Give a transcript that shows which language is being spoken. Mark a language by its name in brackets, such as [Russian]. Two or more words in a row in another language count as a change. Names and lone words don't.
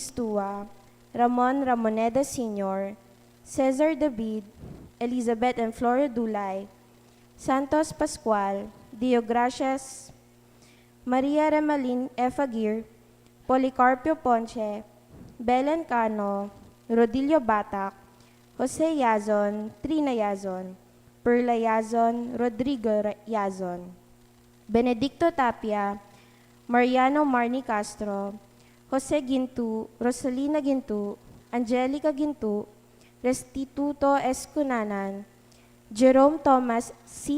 [Pampanga] Stua, Ramon Ramoneda Sr., Cesar David, Elizabeth and Flora Dulay, Santos Pascual, Diogracias, Maria Remalin F. Aguirre, Policarpio Ponce, Belen Cano, Rodilio Batak, Jose Yazon, Trina Yazon, Perla Yazon, Rodrigo Yazon, Benedicto Tapia, Mariano Marni Castro, Jose Gintu, Rosalina Gintu, Angelica Gintu, Restituto Escunanan, Jerome Thomas C.